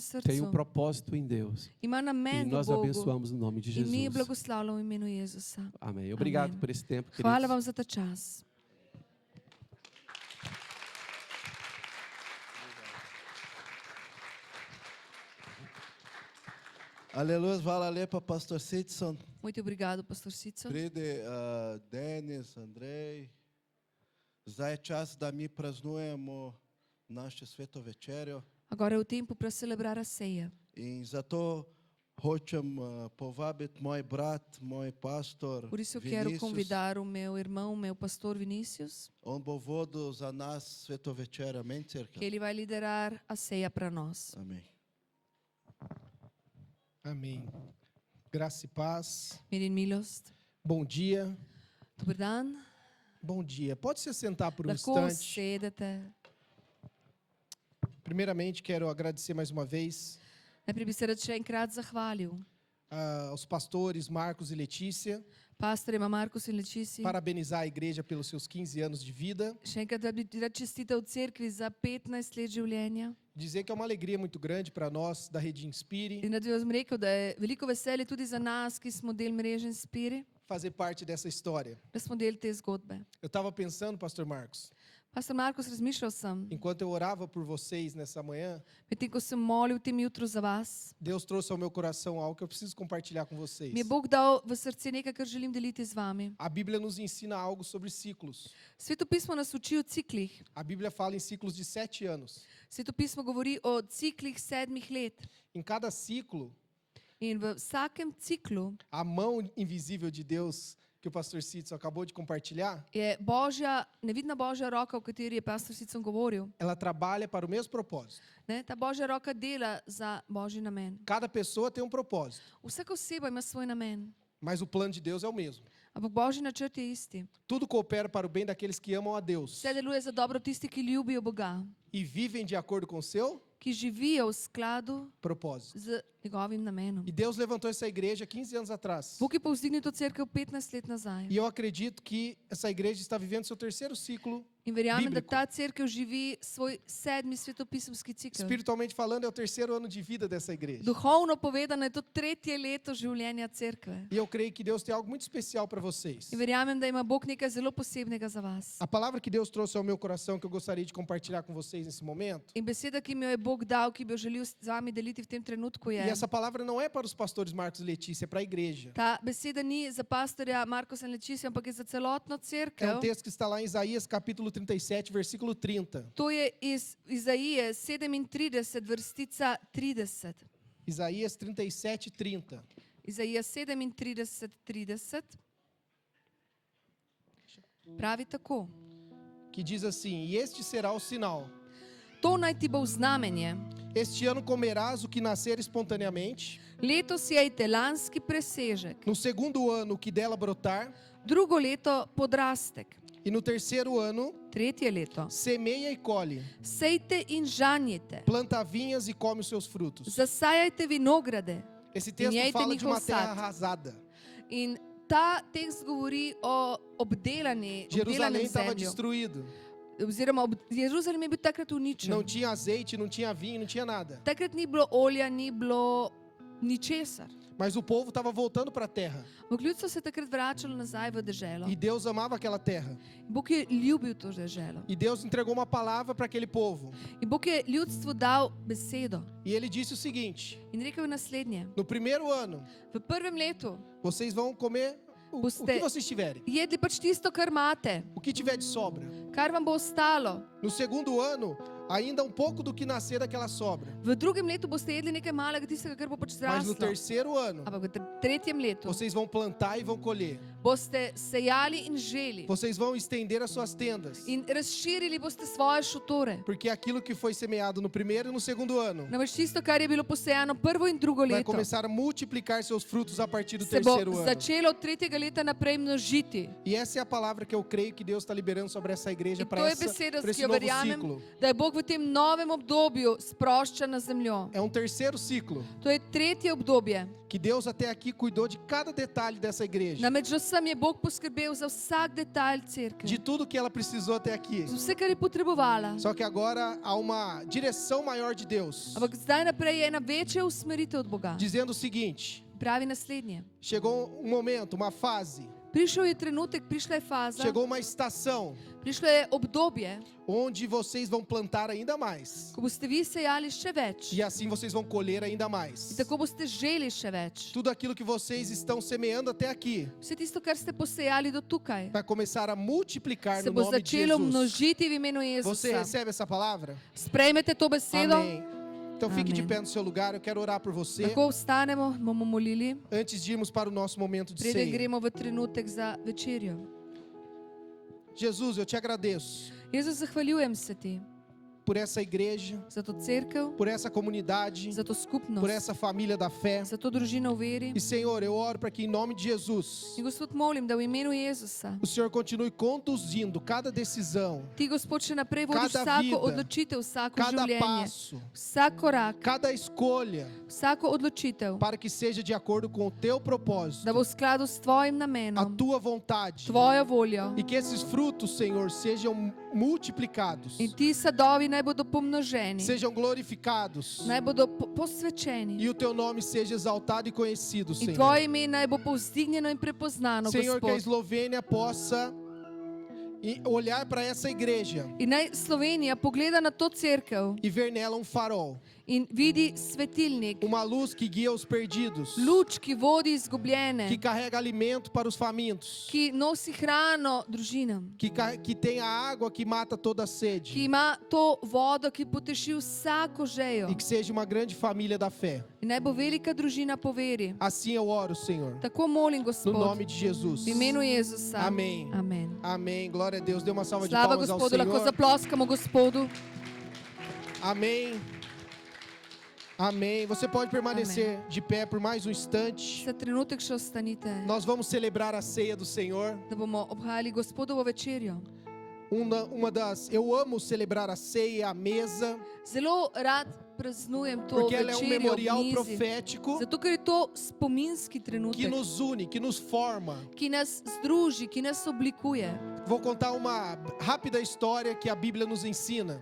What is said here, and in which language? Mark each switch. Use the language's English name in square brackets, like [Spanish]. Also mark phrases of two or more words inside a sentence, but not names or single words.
[Portuguese] Tem um [Slovenian] srcu. [Portuguese] propósito em Deus. [Slovenian] Ima [Portuguese] E [Slovenian] namen v [Portuguese] nós [Slovenian] Bogu. [Portuguese] abençoamos no nome de [Slovenian] In mi [Portuguese] Jesus. [Slovenian] blagoslavljamo v imenu Jezusa. [Portuguese] Amém. Obrigado [Slovenian] Amém. [Portuguese] por esse tempo, [Slovenian] Hvala [Portuguese] queridos. [Slovenian] vam za ta čas. Aleluia, hvala lepa, pastor Sidson. [Portuguese] Muito obrigado, pastor Sico. [Slovenian] Pride, Denis, Andrej. Zdaj je čas, da mi praznujemo naše sveto večerjo. [Portuguese] Agora é o tempo para celebrar a ceia. [Slovenian] In zato hočem povabiti moj brat, moj pastor [Portuguese] Por isso eu quero Vinícius. convidar o meu irmão, o meu pastor Vinícius, [Slovenian] On bo vodil za nas sveto večerjo, amen, [Portuguese] que [Slovenian] cerkev. [Portuguese] ele vai liderar a ceia para nós. [Slovenian] Amen. [Portuguese] Amém. Graça e paz. [Slovenian] Mir in milost. [Portuguese] Bom dia. [Slovenian] Dober dan. [Portuguese] Bom dia. Pode se sentar por um [Slovenian] Lahko [Portuguese] instante. [Slovenian] sedete. [Portuguese] Primeiramente, quero agradecer mais uma vez [Slovenian] Najprej bi se rad še enkrat zahvalil [Portuguese] aos pastores Marcos e Letícia, [Slovenian] pastorjema Markus in Letici. [Portuguese] parabenizar a igreja pelos seus 15 anos de vida, [Slovenian] Še enkrat bi rad čestital cerkvi za 15 let življenja. [Portuguese] dizer que é uma alegria muito grande para nós da Rede Inspire [Slovenian] In rad bi vam rekel, da je veliko veselje tudi za nas, ki smo del mreže Inspiri, [Portuguese] fazer parte dessa história. [Slovenian] da smo del te zgodbe. [Portuguese] Eu estava pensando, pastor Marcos, [Slovenian] Pastor Markus, razmišljal sem, [Portuguese] enquanto eu orava por vocês nessa manhã, [Slovenian] medtem ko sem molil tem jutro za vas, [Portuguese] Deus trouxe ao meu coração algo que eu preciso compartilhar com vocês. [Slovenian] mi je Bog dal v srce nekaj, kar želim deliti z vami. [Portuguese] A Bíblia nos ensina algo sobre ciclos. [Slovenian] Sveto pismo nas uči o ciklih. [Portuguese] A Bíblia fala em ciclos de 7 anos. [Slovenian] Sveto pismo govori o ciklih 7 let. [Portuguese] Em cada ciclo, [Slovenian] In v vsakem ciklu [Portuguese] a mão invisível de Deus que o pastor Sidson acabou de compartilhar, [Slovenian] je božja, nevidna božja roka, o kateri je pastor Sicon govoril. [Portuguese] ela trabalha para o mesmo propósito. [Slovenian] Ne? Ta božja roka dela za božji namen. [Portuguese] Cada pessoa tem um propósito, [Slovenian] Vsaka oseba ima svoj namen, [Portuguese] mas o plano de Deus é o mesmo. [Slovenian] ampak božji načrt je isti. [Portuguese] Tudo coopera para o bem daqueles que amam a Deus [Slovenian] Vse deluje za dobro tisti, ki ljubijo Boga, [Portuguese] e vivem de acordo com o seu [Slovenian] ki živijo v skladu [Portuguese] propósito. [Slovenian] z njegovim namenom. [Portuguese] E Deus levantou essa igreja 15 anos atrás. [Slovenian] Bog je povzdignil to cerkev 15 let nazaj. [Portuguese] E eu acredito que essa igreja está vivendo seu terceiro ciclo. [Slovenian] In verjamem, da [Portuguese] Bíblico. [Slovenian] ta cerkev živi svoj 7. svetopisemski cikl. [Portuguese] Espiritualmente falando, é o terceiro ano de vida dessa igreja. [Slovenian] Duhovno povedano je to 3. leto življenja cerkve. [Portuguese] E eu creio que Deus tem algo muito especial para vocês. [Slovenian] In verjamem, da ima Bog nekaj zelo posebnega za vas. [Portuguese] A palavra que Deus trouxe ao meu coração que eu gostaria de compartilhar com vocês nesse momento. [Slovenian] In beseda, ki mi jo je Bog dal, ki bi jo želel z vami deliti v tem trenutku, [Portuguese] E [Slovenian] je. [Portuguese] essa palavra não é para os pastores Marcos e Letícia, é para a igreja. [Slovenian] Ta beseda ni za pastorja Markosa in Leticija, ampak je za celotno [Portuguese] É [Slovenian] cerkev. [Portuguese] um texto que está lá em Isaías capítulo 37, versículo 30. [Slovenian] To je iz Izaije 37, vrstica 30. [Portuguese] Isaías 37, 30. [Slovenian] Izaija 37, 30. Pravi tako. [Portuguese] Que diz assim: E este será o sinal. [Slovenian] To naj ti bo v znamenje. [Portuguese] Este ano comerás o que nascer espontaneamente. [Slovenian] Letos je itelanski presežek. [Portuguese] No segundo ano, o que dela brotar. [Slovenian] Drugo leto podrastek. [Portuguese] E no terceiro ano, [Slovenian] 3. leto. [Portuguese] semeia e colhe. [Slovenian] Sejte in žanjite. [Portuguese] Planta vinhas e come os seus frutos. [Slovenian] Zasajajte vinograde. [Portuguese] Esse texto [Slovenian] Njejte [Portuguese] fala de uma [Slovenian] njihov [Portuguese] terra [Slovenian] sad. [Portuguese] arrasada. [Slovenian] In ta tekst govori o obdelanem [Portuguese] Jerusalém estava [Slovenian] zemlju. [Portuguese] destruído. [Slovenian] Oziroma, Jeruzalem je bil takrat uničen. [Portuguese] Não tinha azeite, não tinha vinho, não tinha nada. [Slovenian] Takrat ni bilo olja, ni bilo ničesar. [Portuguese] Mas o povo estava voltando para a terra. [Slovenian] Ampak ljudstvo se je takrat vračalo nazaj v deželo. [Portuguese] E Deus amava aquela terra. [Slovenian] Bog je ljubil to deželo. [Portuguese] E Deus entregou uma palavra para aquele povo. [Slovenian] In Bog je ljudstvu dal besedo. [Portuguese] E ele disse o seguinte: [Slovenian] In rekel je naslednje. [Portuguese] no primeiro ano, [Slovenian] V prvem letu [Portuguese] vocês vão comer o que vocês tiverem. [Slovenian] jedli pač tisto, kar imate, [Portuguese] O que tiver de sobra. [Slovenian] kar vam bo ostalo. [Portuguese] No segundo ano, ainda um pouco do que nascer daquela sobra. [Slovenian] V drugem letu boste jedli nekaj malega tistega, kar bo pač [Portuguese] Mas no [Slovenian] zraslo. [Portuguese] terceiro ano, [Slovenian] Ampak v tretjem letu [Portuguese] vocês vão plantar e vão colher. [Slovenian] boste sejali in želi. [Portuguese] Vocês vão estender as suas tendas. [Slovenian] In razširili boste svoje šotore. [Portuguese] Porque aquilo que foi semeado no primeiro e no segundo ano [Slovenian] Namreč tisto, kar je bilo posejano prvo in drugo [Portuguese] vai [Slovenian] leto, [Portuguese] começar a multiplicar seus frutos a partir do [Slovenian] se bo [Portuguese] terceiro ano. [Slovenian] začelo od tretjega leta naprej množiti. [Portuguese] E essa é a palavra que eu creio que Deus está liberando sobre essa igreja [Slovenian] In to [Portuguese] para [Slovenian] je beseda, [Portuguese] esse [Slovenian] ki jo [Portuguese] novo [Slovenian] verjamem, [Portuguese] ciclo. [Slovenian] da je Bog v tem novem obdobju sprošča na zemljo. [Portuguese] É um terceiro ciclo [Slovenian] To je tretje obdobje. [Portuguese] que Deus até aqui cuidou de cada detalhe dessa igreja, [Slovenian] Namreč do sem je Bog poskrbel za vsak detalj cerkve. [Portuguese] de tudo que ela precisou até aqui. [Slovenian] Za vse, kar je potrebovala. [Portuguese] Só que agora há uma direção maior de Deus, [Slovenian] Ampak zdaj naprej je ena večja usmeritev od Boga. [Portuguese] dizendo o seguinte: [Slovenian] Pravi naslednje. [Portuguese] chegou um momento, uma fase, [Slovenian] Prišel je trenutek, prišla je faza, [Portuguese] chegou uma estação [Slovenian] prišlo je obdobje, [Portuguese] onde vocês vão plantar ainda mais. [Slovenian] ko boste vi sejali še več. [Portuguese] E assim vocês vão colher ainda mais. [Slovenian] In tako boste želi še več. [Portuguese] Tudo aquilo que vocês estão semeando até aqui [Slovenian] Vse tisto, kar ste posejali do tukaj, [Portuguese] vai começar a multiplicar [Slovenian] se [Portuguese] no [Slovenian] bo [Portuguese] nome de [Slovenian] začelo [Portuguese] Jesus. [Slovenian] množiti v imenu [Portuguese] Você [Slovenian] Jezusa. [Portuguese] recebe essa palavra? [Slovenian] Sprejmete to besedo? [Portuguese] Amém. Então fique de [Slovenian] Amém. [Portuguese] pé no seu lugar, eu quero orar por você. [Slovenian] Tako vstanemo, bomo molili, [Portuguese] Antes de irmos para o nosso momento de [Slovenian] preden [Portuguese] ceia. [Slovenian] gremo v trenutek za večerjo. [Portuguese] Jesus, eu te agradeço [Slovenian] Jezus, zahvaljujem se ti [Portuguese] por essa igreja, [Slovenian] za to cerkev, [Portuguese] por essa comunidade, [Slovenian] za to [Portuguese] por [Slovenian] skupnost, [Portuguese] essa família da fé. [Slovenian] za to družino v veri. [Portuguese] E Senhor, eu oro para que em nome de Jesus, [Slovenian] In Gospod, molim, da v imenu Jezusa [Portuguese] o Senhor continue conduzindo cada decisão, [Slovenian] ti, Gospod, še naprej vodiš [Portuguese] Cada [Slovenian] vsako [Portuguese] vida, [Slovenian] odločitev, vsako [Portuguese] cada [Slovenian] življenje, [Portuguese] passo, [Slovenian] vsak korak, [Portuguese] cada escolha, [Slovenian] vsako odločitev, [Portuguese] para que seja de acordo com o teu propósito, [Slovenian] da bo v skladu s tvojim [Portuguese] a [Slovenian] namenom, [Portuguese] tua vontade. [Slovenian] tvojo voljo. [Portuguese] E que esses frutos, Senhor, sejam multiplicados, [Slovenian] In ti sadovi naj bodo pomnoženi, [Portuguese] sejam glorificados, [Slovenian] naj bodo posvečeni. [Portuguese] e o teu nome seja exaltado e conhecido, [Slovenian] In [Portuguese] Senhor. [Slovenian] tvoje ime naj bo povzdignjeno in prepoznano, [Portuguese] Senhor, que a [Slovenian] Gospod. [Portuguese] Eslovênia possa olhar para essa igreja [Slovenian] In naj Slovenija pogleda na to cerkev [Portuguese] e ver nela um farol, [Slovenian] in vidi svetilnik, [Portuguese] uma luz que guia os perdidos, [Slovenian] luč, ki vodi [Portuguese] que [Slovenian] izgubljene, [Portuguese] carrega alimento para os famintos, [Slovenian] ki nosi hrano družinam, [Portuguese] que tem a água que mata toda a [Slovenian] ki [Portuguese] sede, [Slovenian] ima to vodo, ki poteši vsako žejo. [Portuguese] e que seja uma grande família da fé. [Slovenian] In naj bo velika družina po veri. [Portuguese] Assim eu oro, Senhor, [Slovenian] Tako molim, [Portuguese] no [Slovenian] Gospod, [Portuguese] nome de Jesus. [Slovenian] v imenu Jezusa. [Portuguese] Amém. [Slovenian] Amen. [Portuguese] Amém. Glória a Deus. Dê uma salva de [Slovenian] Slava [Portuguese] palmas ao [Slovenian] Gospodu, lahko [Portuguese] Senhor. [Slovenian] zaploskamo Gospodu. [Portuguese] Amém. Amém. Você pode permanecer de pé por mais um instante. [Slovenian] Za trenutek še ostanite, [Portuguese] Nós vamos celebrar a ceia do Senhor. [Slovenian] da bomo obhajali Gospodovo večerjo. [Portuguese] Eu amo celebrar a ceia, a mesa, [Slovenian] Zelo rad praznujem to [Portuguese] porque ela é um [Slovenian] večerjo ob [Portuguese] memorial [Slovenian] mizi. [Portuguese] profético [Slovenian] Zato, ker je to spominski [Portuguese] que [Slovenian] trenutek, [Portuguese] nos une, que nos forma. [Slovenian] ki nas združi, ki nas oblikuje. [Portuguese] Vou contar uma rápida história que a Bíblia nos ensina.